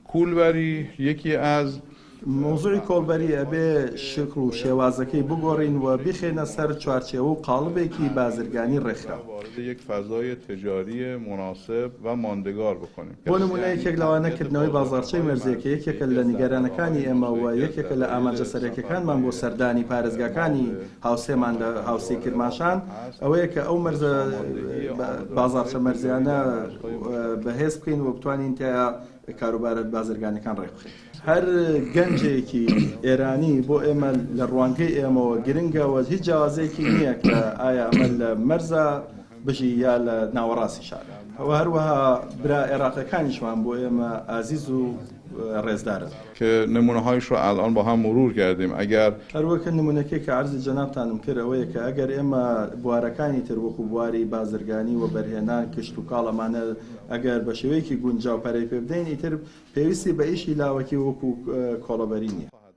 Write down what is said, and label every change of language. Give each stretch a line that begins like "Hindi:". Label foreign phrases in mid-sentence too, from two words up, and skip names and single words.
Central Kurdish: کولبەری یەکی ئاز موضوعی کۆڵبەری ئەبێ شکل و شێوازەکەی بگۆڕین و بخێنە سەر چوارچێوە و قاڵبێکی بازرگانی ڕێکخرا.
Persian: وارد یک فضای تجاری مناسب و ماندگار بکنیم.
Central Kurdish: بۆ نمونە یەکێک لەوانەکردنەوەی بازاڕچەی مەرزیەکە یەکێکە لە نیگەرانەکانی ئێمە و یەکێکە لە ئاماژە سەرەکیەکانمان بۆ سەردانی پارێزگاکانی هاوسێمان لە هاوسێ کرماشان ئەوەیە کە ئەو مەرزە بازاڕچە مەرزیانە بەهێز بکەین و بتوانین تیا کاروبارە بازرگانەکان ڕێک بخەین. هەر گەنجێکی ئێرانی بۆ ئێمە لە ڕوانگەی ئێمەوە گرنگەوە هیچ جیاوازەیەکی نییە کە ئایا ئەمە لە مەرزە بژی یا لە ناوەڕاستی شارە. ئەوە هەروەها برا عێراقیەکانیشمان بۆ ئێمە ئازیز و ڕێزدارن
Persian: که نمونه‌هایش رو الان با هم مرور کردیم. اگر
Central Kurdish: هەروەکە نمونەکەی کە عرضی جەنابتانم کرد ئەوەیە کە ئەگەر ئێمە بوارەکانی تر وەکو بواری بازرگانی و بەرهێنان کشت و کاڵەمانە ئەگەر بە شێوەیەکی گونجاو پەرەی پێ بدەین ئیتر پێویستی بە ئیشی لاوەکی وەکو کۆڵەبەری نییە.